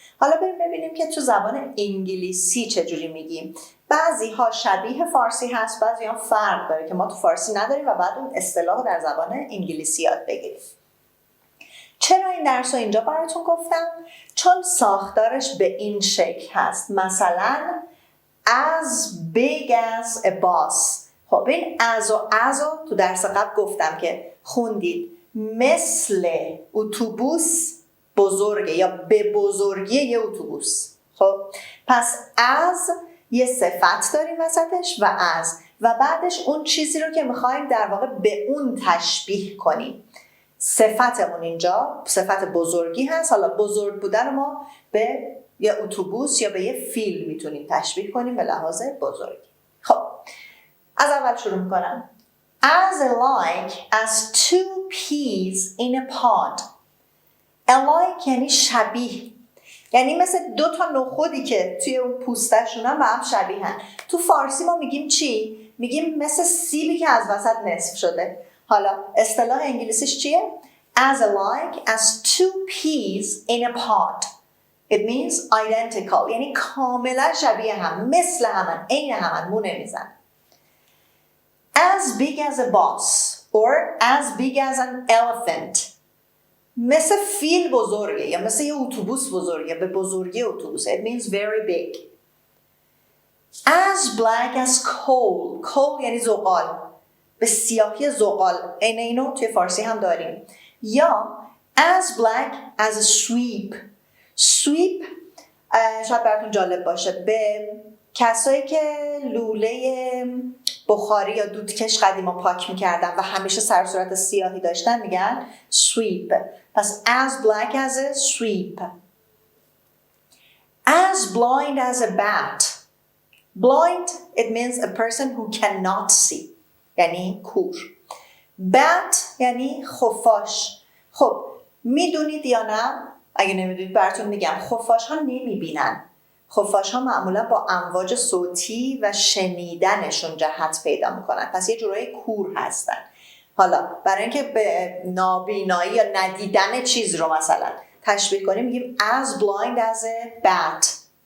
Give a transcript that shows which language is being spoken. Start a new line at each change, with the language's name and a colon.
Persian: حالا بریم ببینیم که تو زبان انگلیسی چجوری میگیم. بعضی ها شبیه فارسی هست، بعضی ها فرق داره که ما تو فارسی نداریم و بعد اون اصطلاح در زبان انگلیسی یاد بگیریم. چرا این درس رو اینجا براتون گفتم؟ چون ساختارش به این شکل هست. مثلا
English: as big as a bus.
Persian: خب این از تو درس قبل گفتم که خوندید مثل اتوبوس بزرگه یا به بزرگی یه اتوبوس. خب پس از یه صفت داریم وسطش و بعدش اون چیزی رو که میخوایم در واقع به اون تشبیه کنیم. صفتمون اینجا صفت بزرگی هست. حالا بزرگ بودن ما به یه اتوبوس یا به یه فیل میتونیم تشبیه کنیم به لحاظ بزرگی. خب از اول شروع میکنم.
English: As alike as two peas in a pod.
Persian: alike یعنی شبیه، یعنی مثل دو تا نخودی که توی اون پوستشونن و هم شبیهن. تو فارسی ما میگیم چی؟ میگیم مثل سیبی که از وسط نصف شده. حالا اصطلاح انگلیسیش چیه؟
English: as alike as two peas in a pod. It means identical.
Persian: یعنی کاملا شبیه هم، مثل همن، عین همن، مو نمیزن.
English: As big as a bus or as big as an elephant.
Persian: مثل فیل بزرگه یا مثل یه اتوبوس بزرگه، به بزرگی اتوبوس.
English: It means very big. As black as coal.
Persian: Coal یعنی زغال. به سیاهی زغال. اینو توی فارسی هم داریم. یا
English: as black as a sweep.
Persian: Sweep شاید براتون جالب باشه، به کسایی که لوله بخاری یا دودکش قدیما پاک میکردن و همیشه سر صورت سیاهی داشتن میگن sweep. پس
English: as black as a sweep. As blind as a bat. Blind, it means a person who cannot see.
Persian: یعنی کور. Bat یعنی خفاش. خب میدونید یا نه؟ اگه نمیدونید براتون میگم. خفاش ها نمیبینن. خفاش ها معمولا با امواج صوتی و شنیدنشون جهت پیدا میکنن. پس یه جورایی کور هستن. حالا برای اینکه به نابینایی یا ندیدن چیز رو مثلا تشبیه کنیم میگیم
English: as blind as a bat.